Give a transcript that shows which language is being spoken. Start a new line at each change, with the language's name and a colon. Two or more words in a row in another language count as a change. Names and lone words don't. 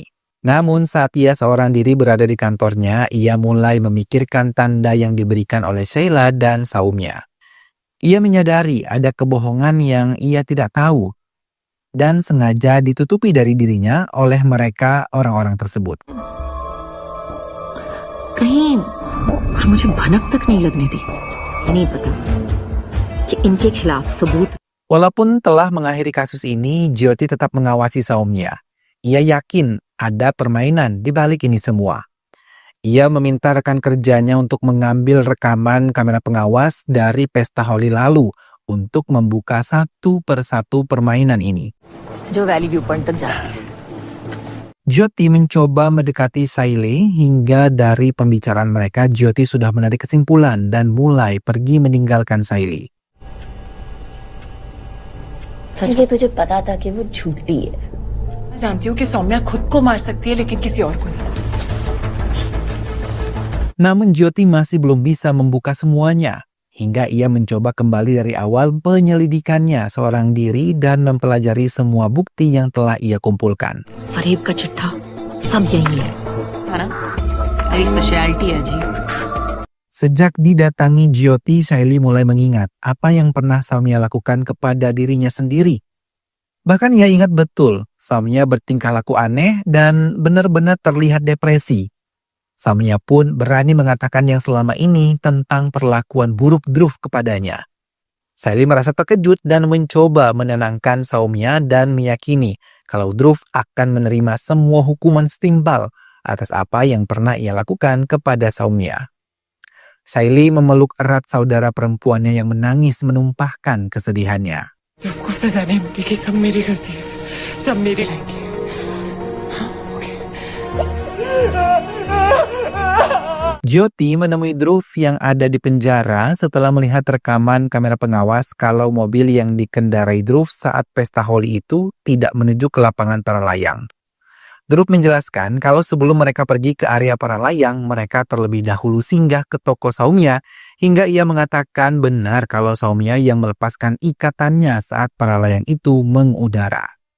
Indonesian: Namun saat ia seorang diri berada di kantornya, ia mulai memikirkan tanda yang diberikan oleh Saila dan Saumya. Ia menyadari ada kebohongan yang ia tidak tahu dan sengaja ditutupi dari dirinya oleh mereka orang-orang tersebut.
Hindi: कहीं और मुझे भनक तक नहीं लगने दी नहीं पता कि इनके खिलाफ सबूत
Indonesian: Walaupun telah mengakhiri kasus ini, Jyoti tetap mengawasi Saumya. Ia yakin ada permainan di balik ini semua. Ia meminta rekan kerjanya untuk mengambil rekaman kamera pengawas dari pesta Holi lalu untuk membuka satu persatu permainan ini.
Hindi: जो वैली व्यू पॉइंट तक जाती है
Indonesian: Jyoti mencoba mendekati Saili hingga dari pembicaraan mereka Jyoti sudah menarik kesimpulan dan mulai pergi meninggalkan Saili.
Hindi: ये तुझे पता था कि वो झूठी है मैं जानती हूँ कि सौम्या खुद को मार सकती है लेकिन किसी और को नहीं.
Indonesian: Namun Jyoti masih belum bisa membuka semuanya. Hingga ia mencoba kembali dari awal penyelidikannya seorang diri dan mempelajari semua bukti yang telah ia kumpulkan.
Hindi: फरेब का चिट्ठा सब यही है ना मेरी स्पेशलिटी है जी
Indonesian: Sejak didatangi Jyoti, Saili mulai mengingat apa yang pernah Saumya lakukan kepada dirinya sendiri. Bahkan ia ingat betul, Saumya bertingkah laku aneh dan benar-benar terlihat depresi. Saumya pun berani mengatakan yang selama ini tentang perlakuan buruk Dhruv kepadanya. Saili merasa terkejut dan mencoba menenangkan Saumya dan meyakini kalau Dhruv akan menerima semua hukuman setimpal atas apa yang pernah ia lakukan kepada Saumya. Saili memeluk erat saudara perempuannya yang menangis menumpahkan kesedihannya.
Hindi: उसको सजा नहीं मिलेगी सब मेरी गलती है सब मेरी लायकी है. हाँ, ओके.
Indonesian: Jyoti menemui Dhruv yang ada di penjara setelah melihat rekaman kamera pengawas kalau mobil yang dikendarai Dhruv saat pesta Holi itu tidak menuju ke lapangan para layang. Dhruv menjelaskan kalau sebelum mereka pergi ke area para layang, mereka terlebih dahulu singgah ke toko Saumya hingga ia mengatakan benar kalau Saumya yang melepaskan ikatannya saat para layang itu mengudara.